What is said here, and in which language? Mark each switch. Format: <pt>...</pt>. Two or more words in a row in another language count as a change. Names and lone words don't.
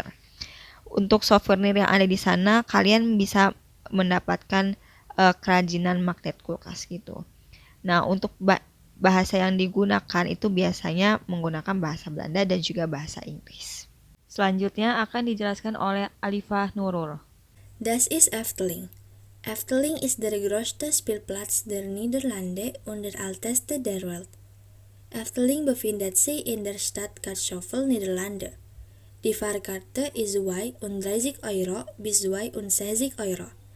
<id>Untuk souvenir yang ada di sana, kalian bisa mendapatkan kerajinan magnet kulkas gitu. Nah, untuk bahasa yang digunakan itu biasanya menggunakan bahasa Belanda dan juga bahasa Inggris. Selanjutnya akan dijelaskan oleh Alifa Nurul.</id> <de>Das ist Efteling. Efteling ist der größte Spielplatz der Niederlande und der älteste der Welt. Efteling befindet sich in der Stadt Kaatsheuvel, Niederlande. Die Fahrkarte ist 32 Euro bis 62 Euro.</de>